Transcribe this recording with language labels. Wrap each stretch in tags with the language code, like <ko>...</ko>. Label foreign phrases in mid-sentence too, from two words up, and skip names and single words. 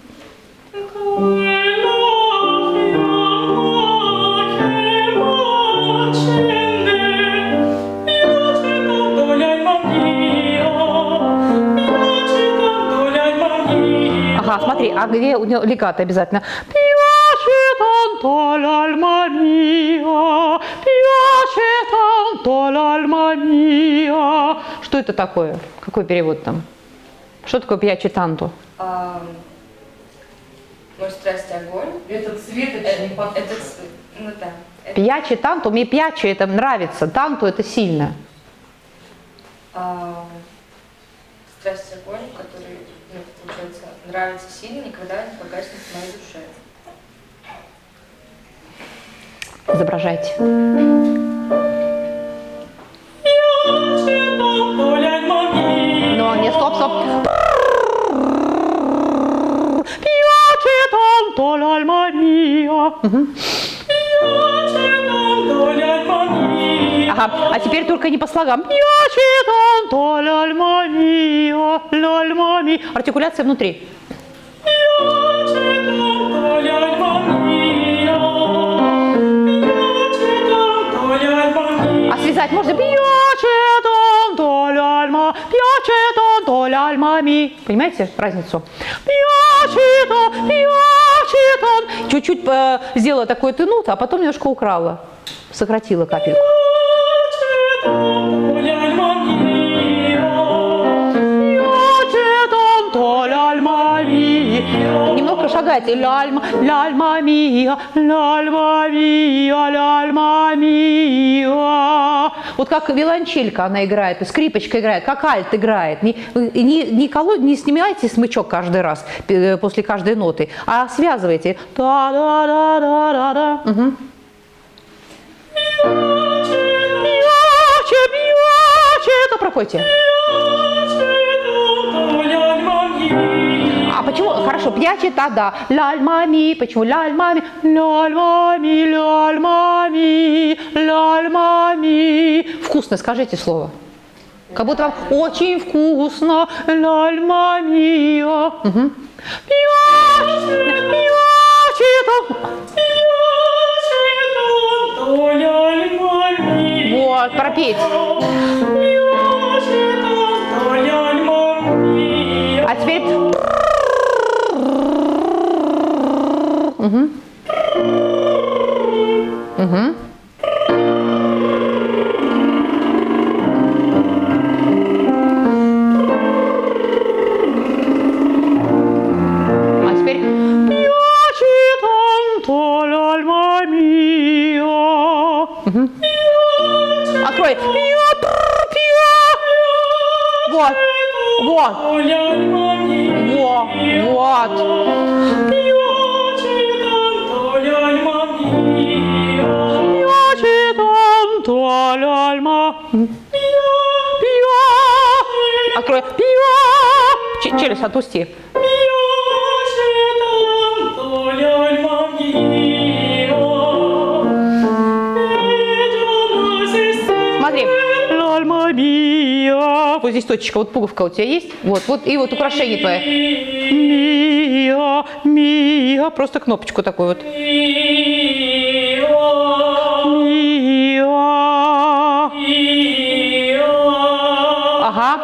<ru>Ага, смотри, а где у него легато обязательно?</ru> <it>Piace tanto l'alma mia, piace tanto l'alma mia.</it> <ru>Что это такое? Какой перевод там? Что такое</ru> <it>piace tanto?</it> <ru>Мой страсть и огонь. Этот цвет, это не похоже. Это, ну да. Это,</ru> <it>Piace tanto,</it> <ru>мне piace это нравится, tanto это сильно. страсть и огонь, который, ну, получается, нравится сильно, никогда не погаснет в моей душе. Изображайте. Но не, стоп, стоп.</ru> <it>Piace tanto l'alma mia.</it> <ru>Ага, а теперь только не по слогам.</ru> <it>Piace tanto l'alma mia, l'alma mia.</it> <ru>Артикуляция внутри. А связать можно?</ru> <it>Piace tanto l'alma, piace tanto l'alma mia.</it> <ru>Понимаете разницу?</ru> <it>Piace tanto.</it> <ru>Чуть-чуть сделала такой тянут, а потом немножко украла. Сократила капельку. Немного шагайте.</ru> <it>L'alma mia, l'alma mia, l'alma mia.</it> <ru>Вот как виолончелька она играет, скрипочка играет, как альт играет. Не снимайте смычок каждый раз после каждой ноты, а связывайте. Да-да-да-да-да-да. Угу. Это пропойте. А почему? Хорошо, пьяче да.</ru> <it>L'alma mia. Почему? L'alma mia. L'alma mia, l'alma mia, l'alma mia.</it> <ru>Вкусно, скажите слово. Как будто вам очень вкусно.</ru> <it>L'alma mia.</it> <ru>Угу. Вот, пропеть. А теперь... Угу. Мгм. А теперь</ru> <it>Piace tanto l'alma mia.</it> <ru>открой. Вот, вот,</ru> <it>L'alma mia.</it> <ru>вот.</ru> <it>Piace tanto l'alma mia. Piace tanto l'alma mia.</it> <ru>Открой. Челюсть отпусти.</ru> <it>Piace tanto l'alma mia.</it> <ru>Смотри.</ru> <it>L'alma mia.</it> <ru>Вот здесь точечка, вот пуговка у тебя есть. Вот, вот, и вот украшение твое.</ru> <it>mia, mia.</it> <ru>Просто кнопочку такую вот. Мия. Ага.</ru>